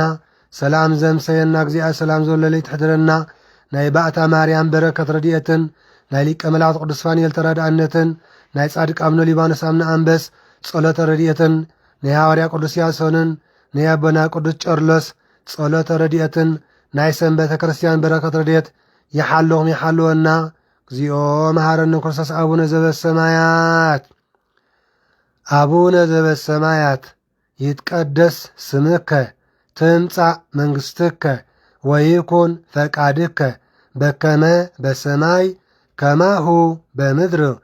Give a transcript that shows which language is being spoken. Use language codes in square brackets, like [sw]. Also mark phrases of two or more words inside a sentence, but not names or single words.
[ti] ሰላም ዘምሰየና እግዚአብሔር ሰላም ዘለለ ይትሕድረና ናይ ባእታ ማርያም በረከት ረድኤትን ናይ ሊቀ መላእክት ቅዱስ ፋኑኤል ተራድኣነትን ናይ ጻድቅ አቡነ ሊባኖስ አምነ አንበስ ጸሎተ ረድኤትን ናይ ሐዋርያ ቅዱስ ያሶንን ናይ አቦና ቅዱስ ጨርሎስ ጸሎተ ረድኤትን ናይ ሰንበተ ክርስቲያን በረከት ረድኤት ይሓልወና [gez] እግዚኦ መሐረነ ክርስቶስ አቡነ ዘበሰማያት አቡነ ዘበሰማያት ይትቀደስ ስምከ ትምጻእ መንግሥትከ ወይኩን ፈቃድከ በከመ በሰማይ ከማሁ በምድር